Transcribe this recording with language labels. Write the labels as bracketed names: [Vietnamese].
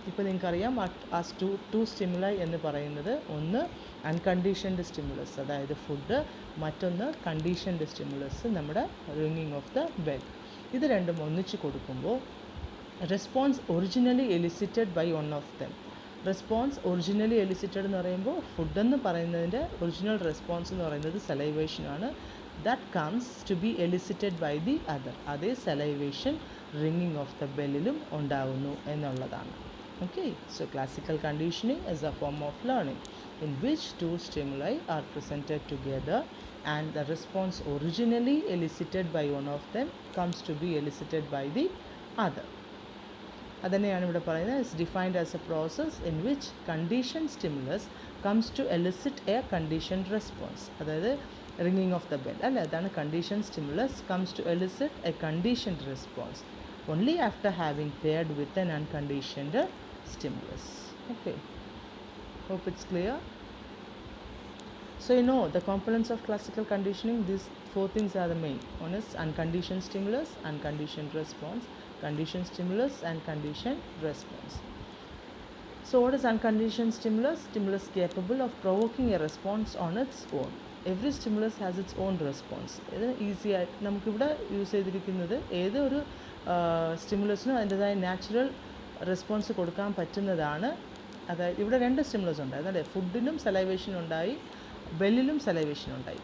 [Malayalam] ഇപ്പോൾ നിങ്ങൾക്കറിയാം ആ ടു സ്റ്റിമുലൈ എന്ന് പറയുന്നത് ഒന്ന് അൺകണ്ടീഷൻഡ് സ്റ്റിമുലസ്, അതായത് ഫുഡ്, മറ്റൊന്ന് കണ്ടീഷൻഡ് സ്റ്റിമുലസ്, നമ്മുടെ റിങ്ങിങ് ഓഫ് ദ ബെൽ. ഇത് രണ്ടും ഒന്നിച്ച് കൊടുക്കുമ്പോൾ [English] Response originally elicited by one of them. [Malayalam] Response originally elicited എന്ന് പറയുമ്പോൾ ഫുഡെന്ന് പറയുന്നതിൻ്റെ ഒറിജിനൽ റെസ്പോൺസ് എന്ന് പറയുന്നത് സലൈവേഷനാണ്. [English] that comes to be elicited by the other. [Malayalam] അതേ സലൈവേഷൻ റിങ്ങിങ് ഓഫ് ദ ബെല്ലിലും ഉണ്ടാകുന്നു എന്നുള്ളതാണ്. [English] Okay, so classical conditioning is a form of learning in which two stimuli are presented together and the response originally elicited by one of them comes to be elicited by the other. [Malayalam] അതന്നെയാണ് ഇവിടെ പറയുന്നത്. [English] It's defined as a process in which condition stimulus comes to elicit a conditioned response. [Malayalam] അതായത് ringing of the bell അല്ലേ, അതാണ് condition [English] Stimulus comes to elicit a conditioned response only after having paired with an unconditioned stimulus. Okay, hope it's clear. So you know the components of classical conditioning, these four things are the main. One is unconditioned stimulus, unconditioned response, conditioned stimulus and conditioned response. So what is unconditioned stimulus? Stimulus capable of provoking a response on its own. Every stimulus has its own response. [Malayalam] ഇത് easy ആയിട്ട് നമുക്കിവിടെ use ചെയ്തിരിക്കുന്നത് ഏതൊരു സ്റ്റിമുലസിനും അതിൻ്റെതായ natural response കൊടുക്കാൻ പറ്റുന്നതാണ്. അതായത് ഇവിടെ രണ്ട് സ്റ്റിമുലസ് ഉണ്ടായിരുന്നു അല്ലേ, ഫുഡിനും സലൈവേഷൻ ഉണ്ടായി, ബെല്ലിലും സലൈവേഷൻ ഉണ്ടായി.